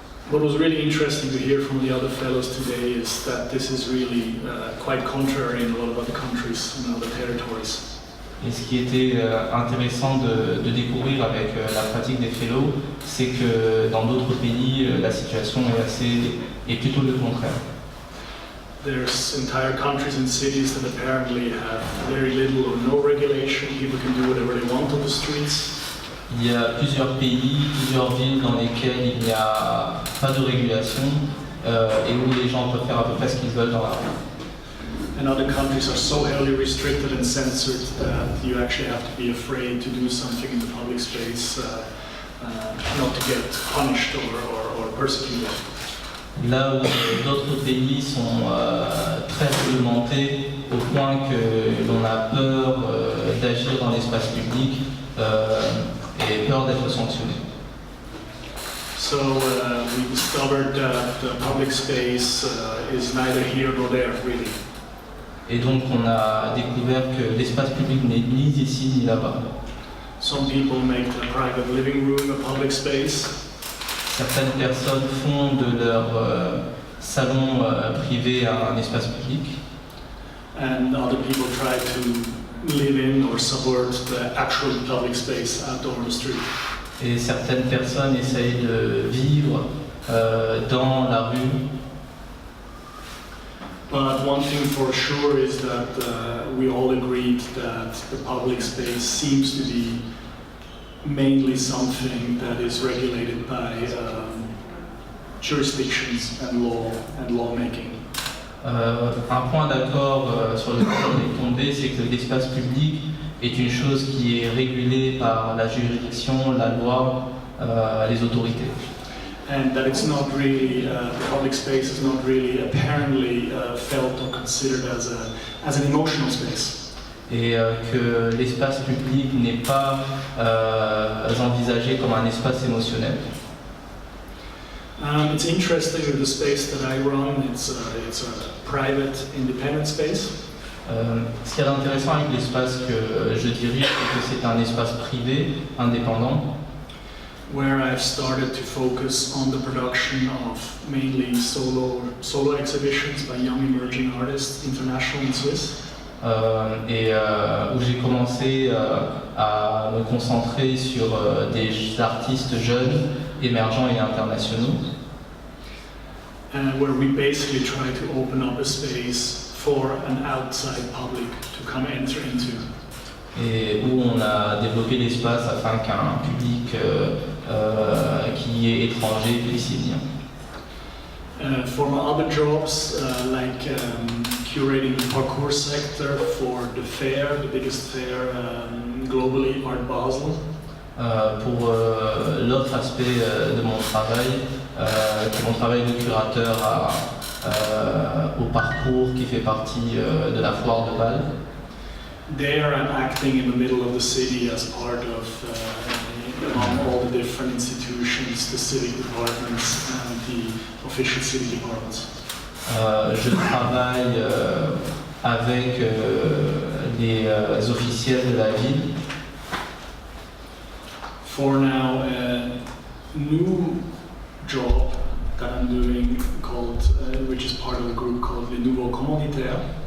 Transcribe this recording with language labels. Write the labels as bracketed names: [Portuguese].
[English] What was really interesting to hear from the other fellows today is that this is really quite contrary in a lot of other countries and other territories. [French] Et ce qui était intéressant de découvrir avec la pratique des fellows, c'est que dans d'autres pays, la situation est plutôt le contraire. [English] There's entire countries and cities that apparently have very little or no regulation. People can do whatever they want on the streets. [French] Il y a plusieurs pays, plusieurs villes dans lesquelles il n'y a pas de régulation et où les gens peuvent faire à peu près ce qu'ils veulent dans la rue. [English] And other countries are so heavily restricted and censored that you actually have to be afraid to do something in the public space, not to get punished or persecuted. [French] Là où d'autres pays sont très réglementés au point que l'on a peur d'agir dans l'espace public et peur d'être sanctionné. [English] So we discovered that the public space is neither here nor there, really. [French] Et donc on a découvert que l'espace public n'est ni ici ni là-bas. [English] Some people make the private living room a public space. [French] Certaines personnes font de leur salon privé un espace public. [English] And other people try to live in or subvert the actual public space out on the street. [French] Et certaines personnes essayent de vivre dans la rue. [English] But one thing for sure is that we all agreed that the public space seems to be mainly something that is regulated by jurisdictions and law and lawmaking. [French] Un point d'accord sur lequel on est tombé, c'est que l'espace public est une chose qui est régulée par la juridiction, la loi, les autorités. [English] And that it's not really, the public space is not really apparently felt or considered as an emotional space. [French] Et que l'espace public n'est pas envisagé comme un espace émotionnel. [English] It's interesting that the space that I run, it's a private, independent space. [French] Ce qui est intéressant avec l'espace que je dirige, c'est que c'est un espace privé, indépendant. [English] Where I've started to focus on the production of mainly solo exhibitions by young emerging artists, international and Swiss. [French] Et où j'ai commencé à me concentrer sur des artistes jeunes, émergents et internationaux. [English] Where we basically try to open up a space for an outside public to come enter into. [French] Et où on a développé l'espace afin qu'un public qui est étranger puisse y venir. [English] For my other jobs, like curating the Parcours sector for the fair, the biggest fair globally, Art Basel. [French] Pour l'autre aspect de mon travail, qui est mon travail de curateur au Parcours, qui fait partie de la foire de Bâle. [English] There I'm acting in the middle of the city as part of among all the different institutions, the civic departments and the official city departments. [French] Je travaille avec les officiels de la ville. [English] For now, a new job that I'm doing called, which is part of a group called les nouveaux commanditaires.